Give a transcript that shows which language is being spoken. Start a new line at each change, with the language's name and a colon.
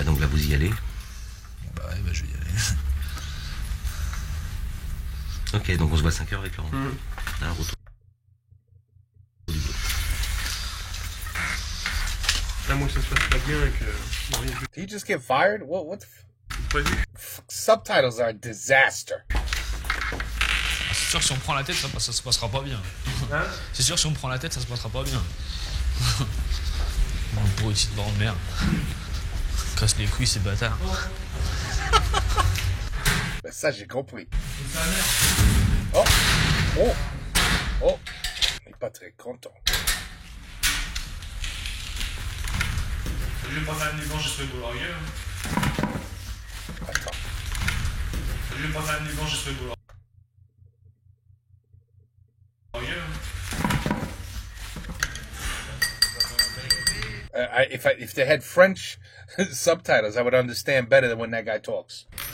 French: bah donc là vous y allez. Bah ouais, bah je vais y aller. Ok, donc on se voit à 5h avec Laurent. Un retour. À moins que ça se passe pas bien et que. Non, rien
English: Did he just get fired? What the
French: pas vu.
English: subtitles are a disaster.
French: C'est sûr que si on prend la tête, ça se passera pas bien. Hein? C'est sûr que si on prend la tête, ça se passera pas bien. Pour une petite bande de merde. Casse les couilles, ces bâtards. Ben ça, j'ai compris. Oh! Oh! Oh! Il est pas très content. Je vais pas faire une blanche, je serai beau ailleurs. Attends. Je vais pas faire une blanche, je serai beau ailleurs.
English: If they had French subtitles, I would understand better than when that guy talks.